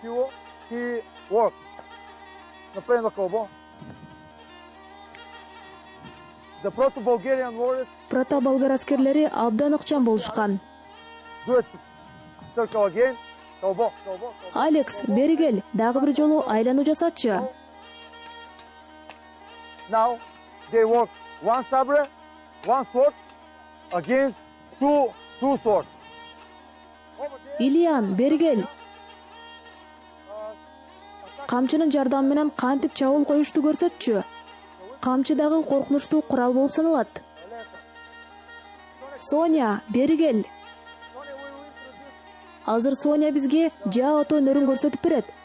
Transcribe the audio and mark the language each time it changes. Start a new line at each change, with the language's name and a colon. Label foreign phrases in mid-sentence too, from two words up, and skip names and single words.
Kyrgyz: Протоболгар аскерлери абдан ыкчам болушкан. Алекс, бери кел, дагы бир жолу айлануу жасатчы.
English: Now they work one sabre, one sword against two swords.
Kyrgyz: Ильян, бери кел. Камчынын жардамы менен кантип чабуул коюшту көрсөтчү. Камчы дагы коркунучтуу курал болуп саналат. Соня, бери кел. Азыр Соня бизге жаото өнөрүн көрсөтүп берет.